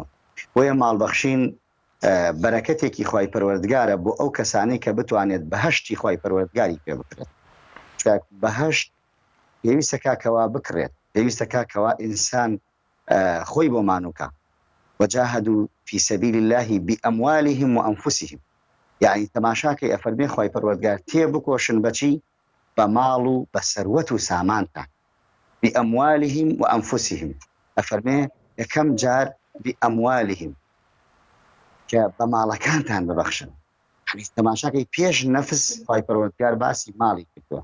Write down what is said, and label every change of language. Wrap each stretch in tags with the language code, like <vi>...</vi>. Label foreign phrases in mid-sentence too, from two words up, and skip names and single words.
<ckb>بۆیە ماڵبەخشین بەرەکەتێکی خوای پەروەردگارە بۆ ئەو کەسانەی کە بتوانێت بەهەشتی خوای پەروەردگاری پێ بکرێت. بەهەشت پێویستە کاکەوا بکرێت پێویستە کاکەوا ئینسان خۆی بۆ مانووکە</ckb> <ar>وجاهدوا في سبيل الله بأموالهم وأنفسهم.</ar> <ckb>يعني تەماشاکەی ئەفەرمێ خوای پەروەردگار تێ بکۆشن بەچی بە ماڵ و بە سەروەت و سامانتان</ckb> <ar>بأموالهم وأنفسهم.</ar> <ckb>ئەفەرمێ یەکەم جار بأموالهم کە بە ماڵەکانتان ببەخشن. تەماشاکەی پێش نەفس خوای پەروەردگار باسی ماڵی کردووە.</ckb>